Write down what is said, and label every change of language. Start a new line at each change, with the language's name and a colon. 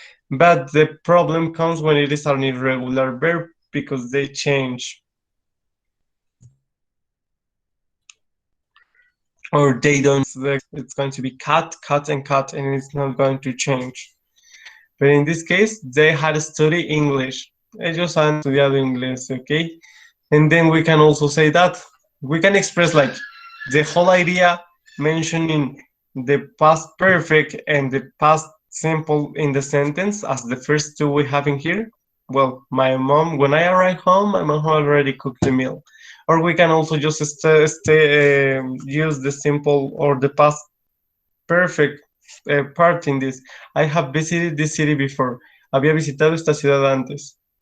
English: But the problem comes when it is an irregular verb, because they change. Or they don't. It's going to be cut, and cut, and it's not going to change. But in this case, they had studied English.
Spanish: Ellos han estudiado inglés, okay?
English: And then we can also say that. We can express like the whole idea mentioning the past perfect and the past simple in the sentence as the first two we have in here. Well, my mom, when I arrive home, my mom already cooked the meal. Or we can also just use the simple or the past perfect part in this. I have visited this city before.
Spanish: Había visitado esta ciudad antes.